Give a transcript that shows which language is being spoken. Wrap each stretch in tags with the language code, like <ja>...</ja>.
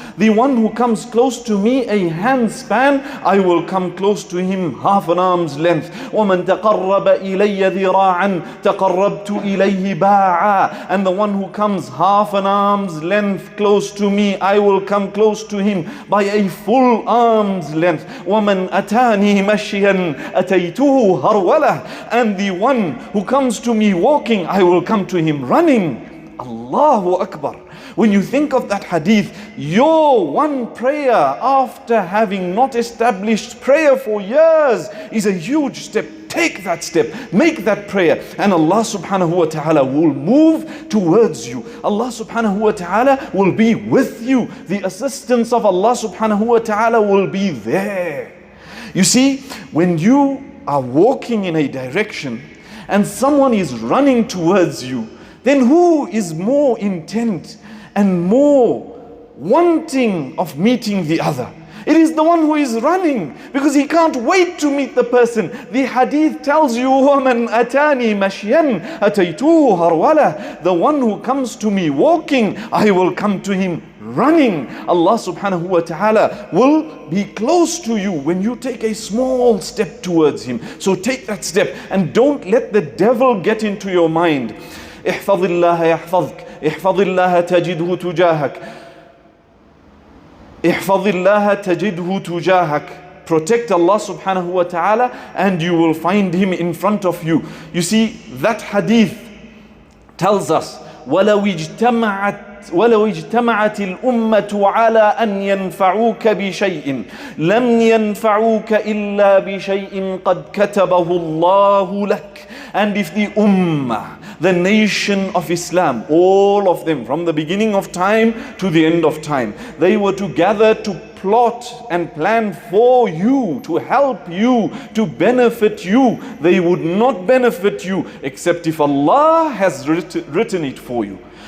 <en>The one who comes close to me a handspan, I will come close to him half an arm's length.</en> <ar>ومن تقرب إلي ذراعا تقربت إليه باعا.</ar> <en>And the one who comes half an arm's length close to me, I will come close to him by a full arm's length.</en> <ar>ومن أتاني مشيا أتيته هرولة.</ar> <en>And the one who comes to me walking, I will come to him running. Allahu Akbar. When you think of that hadith, your one prayer after having not established prayer for years is a huge step. Take that step, make that prayer, and Allah subhanahu wa ta'ala will move towards you. Allah subhanahu wa ta'ala will be with you. The assistance of Allah subhanahu wa ta'ala will be there. You see, when you are walking in a direction and someone is running towards you, then who is more intent and more wanting of meeting the other? It is the one who is running, because he can't wait to meet the person. The hadith tells you,</en> <ar>وَمَنْ أَتَانِي مَشْيًا أَتَيْتُهُ هَرْوَلًا.</ar> <en>The one who comes to me walking, I will come to him running. Allah subhanahu wa ta'ala will be close to you when you take a small step towards Him. So take that step and don't let the devil get into your mind.</en> <ar>احفظ الله يحفظك احفظ الله تجده تجاهك. احفظ الله تجده تجاهك.</ar> <en>Protect Allah subhanahu wa ta'ala and you will find Him in front of you. You see, that hadith tells us,</en> <ar>وَلَوْ اجْتَمَعَتِ الْأُمَّةُ عَلَىٰ أَنْ يَنْفَعُوكَ بِشَيْءٍ لَمْ يَنْفَعُوكَ إِلَّا بِشَيْءٍ قَدْ كَتَبَهُ اللَّهُ لَكَ.</ar> <en>And if the ummah, the nation of Islam, all of them from the beginning of time to the end of time, they were to gather to plot and plan for you, to help you, to benefit you, they would not benefit you except if Allah has written it for you.</en>